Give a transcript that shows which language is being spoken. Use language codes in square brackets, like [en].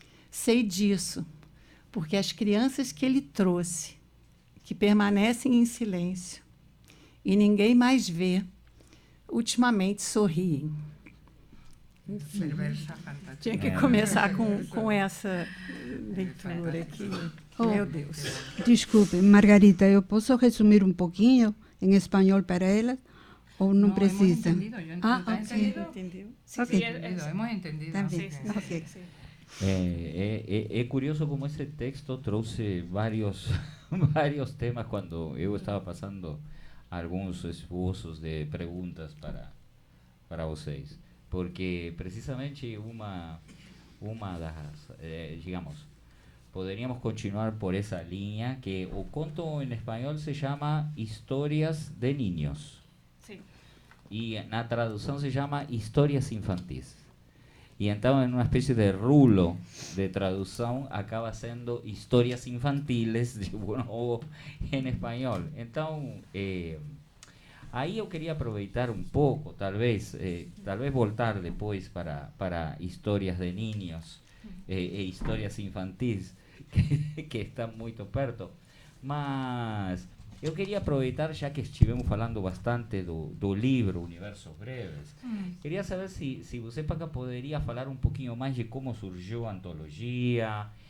[pt] Sei disso, porque as crianças que ele trouxe, que permanecem em silêncio e ninguém mais vê, ultimamente sorriem. Perversa, fantástica. Tinha que começar com essa leitura aqui. Meu Deus. Desculpe, [es] Margarita, ¿yo puedo resumir un poquillo en español para [pt] ela [es] o no precisa? Hemos entendido, [pt] Entendeu? [es] Sí, Ok. sí, hemos entendido. También. Sí, sí, Ok. sí. Es curioso como ese texto [pt] trouxe [es] varios temas cuando yo estaba pasando algunos esbozos de preguntas para [pt] vocês. [es] Porque precisamente [pt] uma das, [es] digamos, podríamos continuar por esa línea, que [pt] o conto [es] en español se llama Historias de Niños. Sí. Y en la traducción se llama Historias Infantis. Y entonces en una especie de rulo de traducción acaba siendo Historias Infantiles de nuevo en español. Entonces, [pt] aí eu queria aproveitar um pouco, talvez voltar depois para histórias de niños e histórias infantis que estão muito perto. Mas eu queria aproveitar, já que estivemos falando bastante do livro Universos Breves, queria saber se você, Paca, poderia falar um pouquinho mais de como surgiu a antologia,